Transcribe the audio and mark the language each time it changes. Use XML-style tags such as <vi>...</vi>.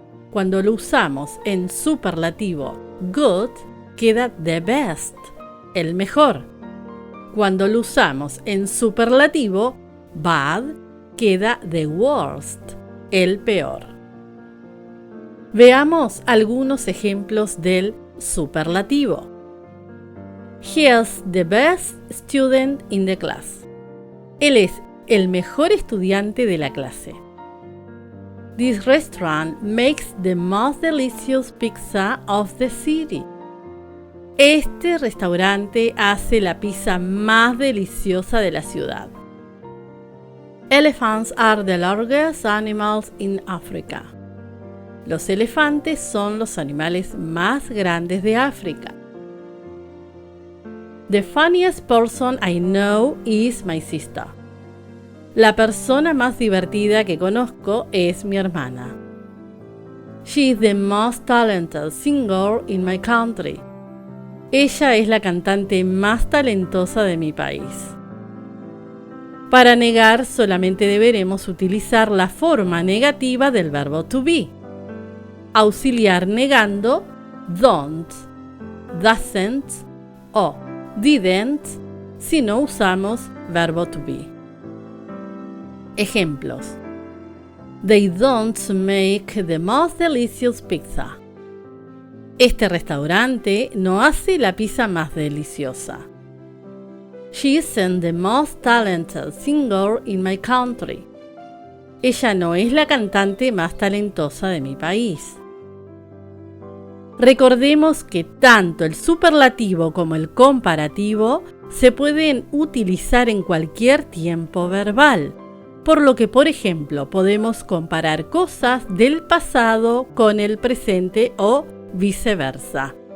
<es>Cuando lo usamos en superlativo good, queda</es> <en>the best,</en> <es>el mejor. Cuando lo usamos en superlativo bad, queda</es> <en>the worst,</en> <es>el peor. Veamos algunos ejemplos del superlativo.</es> <en>He is the best student in the class.</en> <es>Él es el mejor estudiante de la clase.</es> <en>This restaurant makes the most delicious pizza of the city.</en> <es>Este restaurante hace la pizza más deliciosa de la ciudad.</es> <en>Elephants are the largest animals in Africa.</en> <es>Los elefantes son los animales más grandes de África.</es> <en>The funniest person I know is my sister.</en> <es>La persona más divertida que conozco es mi hermana.</es> <en>She is the most talented singer in my country.</en> <es>Ella es la cantante más talentosa de mi país. Para negar solamente deberemos utilizar la forma negativa del verbo to be. Auxiliar negando don't, doesn't o didn't si no usamos verbo to be. Ejemplos.</es> <en>They don't make the most delicious pizza.</en> <es>Este restaurante no hace la pizza más deliciosa.</es> <en>She isn't the most talented singer in my country.</en> <es>Ella no es la cantante más talentosa de mi país. Recordemos que tanto el superlativo como el comparativo se pueden utilizar en cualquier tiempo verbal, por lo que, por ejemplo, podemos comparar cosas del pasado con el presente o viceversa.</es>